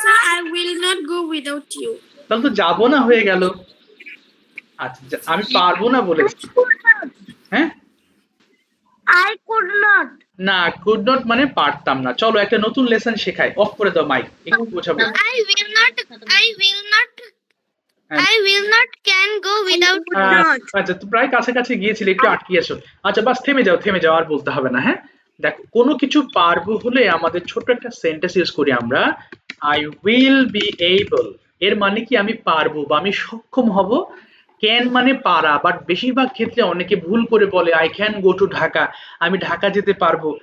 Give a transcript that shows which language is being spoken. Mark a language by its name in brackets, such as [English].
[English] I will not go without you. [Bangla] তাহলে তো যাবো না হয়ে গেল। আচ্ছা, আমি পারবো না বলেছি। হ্যাঁ, [English] I could not. [Bangla] না, কুড নট মানে পারতাম না। চলো একটা নতুন লেসন শেখাই, অফ করে দাও মাইক, একটু বোঝাবো। [English] I will not can go without [Bangla] আচ্ছা, তো প্রায় কাছাকাছি গিয়েছিলে, একটু আটকিয়েছো। আচ্ছা, বাস থেমে যাও, আর বলতে হবে না। হ্যাঁ, দেখো, কোনো কিছু পারবো হলে আমাদের ছোট্ট একটা সেন্টেন্স ইউজ করি আমরা, [English] I will be able. [Bangla] এর মানে কি আমি পারবো বা আমি সক্ষম হব। ক্যান মানে পারা, বাট বেশিরভাগ ক্ষেত্রে অনেকে ভুল করে বলে [English] I can go to Dhaka, [Bangla] আমি ঢাকা যেতে পারবো।